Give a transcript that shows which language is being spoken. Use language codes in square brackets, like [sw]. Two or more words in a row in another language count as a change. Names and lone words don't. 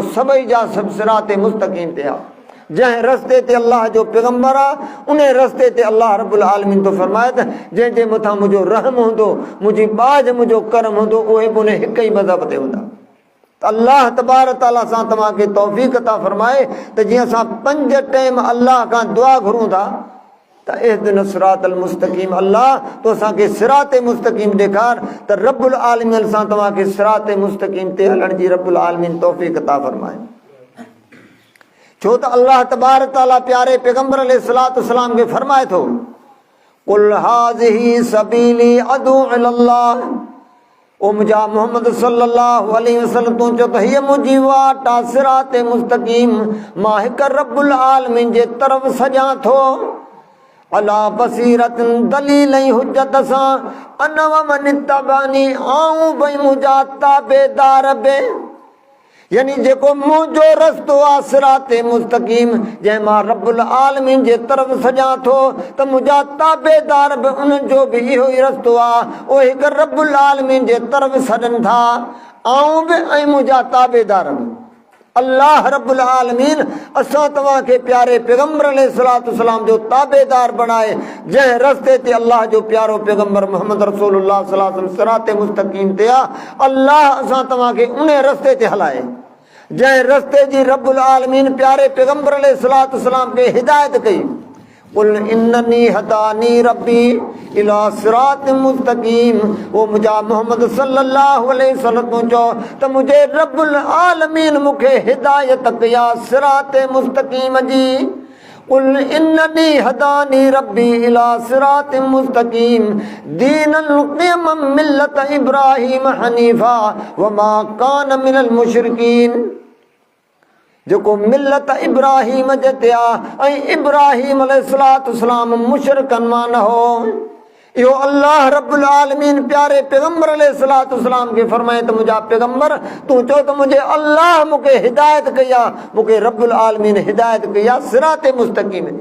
[sd] सभई जा सभु [ar] صراط مستقيم [sd] ते हा। जंहिं रस्ते ते अल्लाह जो पैगंबर आहे उन रस्ते ते अल्लाह रब्बुल आलमीन तो फरमाए त जंहिंजे मथां मुंहिंजो रहम हूंदो, मुंहिंजी बाज मुंहिंजो करम हूंदो, उहे बि उन हिकु ई मज़हब ते हूंदा। त अल्लाह तबारक ताला सां तव्हांखे तौफ़ीक़ अता फरमाए त जीअं असां 5 टाइम अल्लाह खां दुआ घुरूं था त [ar] اهدنا الصراط المستقيم, [sd] अल्लाह तो असांखे [ar] صراط مستقيم [sd] ॾेखार त रब्बुल आलमीन सां तव्हांखे [ar] صراط مستقيم [sd] ते हलण जी रब्बुल आलमीन तौफ़ीक़ अता फरमाए। छो त अल्लाह तबारक तआला प्यारे पैगंबर [ar] عليه الصلاة والسلام [sd] खे फरमाए थो, [ar] قل هذه سبيلي أدعو إلى الله, [sd] ओ मुंहिंजा [ar] मोहम्मद صلى الله عليه وسلم [sd] तूं चओ त हीअ मुंहिंजी वाट आहे [ar] صراط مستقيم, [sd] मां हिक रब्बुल आलमीन जे तरफ़ सॼां थो, अला बसीरतन दलील ऐं हुज्जत सां, [ar] أنا ومن اتبعني, [sd] आऊं भई मुंहिंजा ताबेदार बि, यानी जेको मुंहिंजो रस्तो आहे [ar] صراط مستقيم, [sd] जंहिं मां रब्बुल आलमीन जे तरफ़ सॼां थो, त मुंहिंजा ताबेदार बि उन्हनि जो बि इहो ई रस्तो आहे, उहे हिकु रब्बुल आलमीन जे तरफ़ सॾनि था, आऊं बि ऐं मुंहिंजा ताबेदार बि। अल्लाह रब्बुल आलमीन असां तव्हांखे प्यारे पैगंबर [ar] عليه الصلاة والسلام [sd] जो ताबेदार बणाए, जंहिं रस्ते ते अल्लाह जो प्यारो पैगंबर मोहम्मद रसूलुल्लाह [ar] صلى الله عليه وسلم صراط مستقيم [sd] ते आहे, अल्लाह असां तव्हांखे उन रस्ते ते हलाए, जंहिं रस्ते जी रब्बुल आलमीन प्यारे पैगंबर [ar] عليه الصلاة والسلام [sd] खे हिदायत कई। [ar] قل إنني هداني ربي إلى صراط مستقيم, [sd] वो मुंहिंजा मोहम्मद [ar] صلى الله عليه وسلم [sd] तूं चओ त मुंहिंजे रब्बुल आलमीन मूंखे हिदायत कई आहे [ar] صراط مستقيم [sd] जी। [ar] قل إنني هداني ربي إلى صراط مستقيم دينا قيما ملة إبراهيم حنيفا وما كان من المشركين, [sd] जेको मिल्लत इब्राहीम जे ते आहे ऐं इब्राहीम [ar] عليه الصلاة والسلام [sd] मुशरिकन मां न हो। इहो अल्लाह रब्बुल आलमीन प्यारे पैगंबर [ar] عليه الصلاة والسلام [sd] खे फरमाए त मुंहिंजा पैगंबर तूं चओ त मुंहिंजे अल्लाह मूंखे हिदायत कई आहे, मूंखे रब्बुल आलमीन हिदायत कई आहे [ar] صراط مستقيم [sd] जी।